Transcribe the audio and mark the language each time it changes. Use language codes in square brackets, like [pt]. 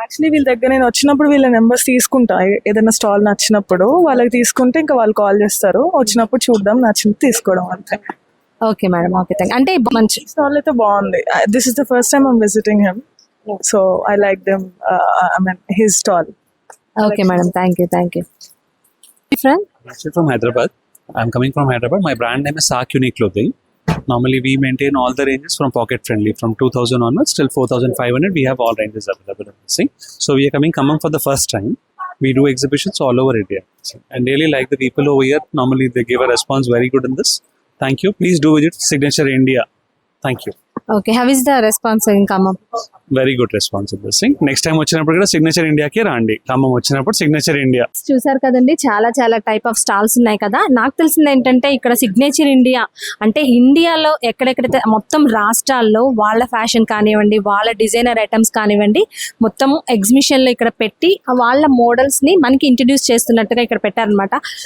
[te] Actually వీళ్ళ దగ్గర నేను వచ్చినప్పుడు వీళ్ళ నెంబర్స్ తీసుకుంటా. ఏదైనా స్టాల్ నచ్చినప్పుడు వాళ్ళకి తీసుకుంటే ఇంకా వాళ్ళు కాల్ చేస్తారు. వచ్చినప్పుడు చూద్దాం, నచ్చింది తీసుకోవడం అంతే. [en] Okay madam, okay, thank. [te] అంటే మంచి స్టాల్ అయితే బాగుంది. [en] This is the first time I'm visiting him, so I like them, I mean his stall. Okay madam, thank you. Friend? Actually from Hyderabad. I'm coming from Hyderabad. My brand name is Sark Unique Clothing. Normally we maintain all the ranges from pocket friendly, from 2000 onwards till 4500. We have all ranges available in this thing. So we are coming for the first time. We do exhibitions all over India, and really like the people over here. Normally they give a response very good in this. Thank you. Please do visit Signature India. Thank you. Okay, how is the response in Khammam? Very good response in this thing. Next time [te] వచ్చినప్పుడు కూడా signature ఇండియాకి రండి. ఖమ్మం వచ్చినప్పుడు signature India. చూసారు కదండి, చాలా type of stalls ఉన్నాయి కదా. నాకు తెలిసింది ఏంటంటే ఇక్కడ సిగ్నేచర్ ఇండియా అంటే ఇండియాలో ఎక్కడెక్కడైతే మొత్తం రాష్ట్రాల్లో వాళ్ళ ఫ్యాషన్ కానివ్వండి, వాళ్ళ డిజైనర్ ఐటమ్స్ కానివ్వండి, మొత్తం ఎగ్జిబిషన్లో ఇక్కడ పెట్టి వాళ్ళ మోడల్స్ని మనకి ఇంట్రడ్యూస్ చేస్తున్నట్టుగా ఇక్కడ పెట్టారనమాట.